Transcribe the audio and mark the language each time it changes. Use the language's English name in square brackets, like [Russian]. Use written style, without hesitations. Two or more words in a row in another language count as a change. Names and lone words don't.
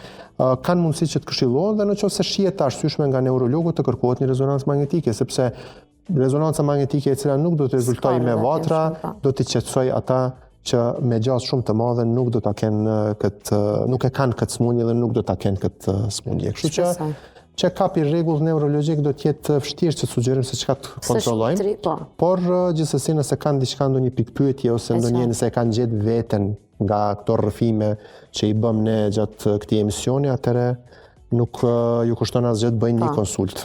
[Albanian] Kanë mundësi që të këshillohen dhe nëse shihet të arsyeshme nga neurologu të kërkohet një rezonancë magnetike, sepse rezonanca magnetike e cila nuk do të rezultojë me vatra, do të qetësoj ata që me gjasë shumë të madhe nuk do ta kenë nuk e kanë këtë smundje dhe nuk do ta kenë këtë smundje. Kështu që check-up i rregull neurologjik do të jetë vështirë që të sugjerojmë se çka të kontrollojmë. Por gjithsesi nëse kanë diçka ndonjë pikpyetje ose nëse e kanë gjetë veten nga këto rrëfime që i bëm ne gjatë këtij emisioni, atëherë nuk ju kushton asgjë të bëjnë një konsult.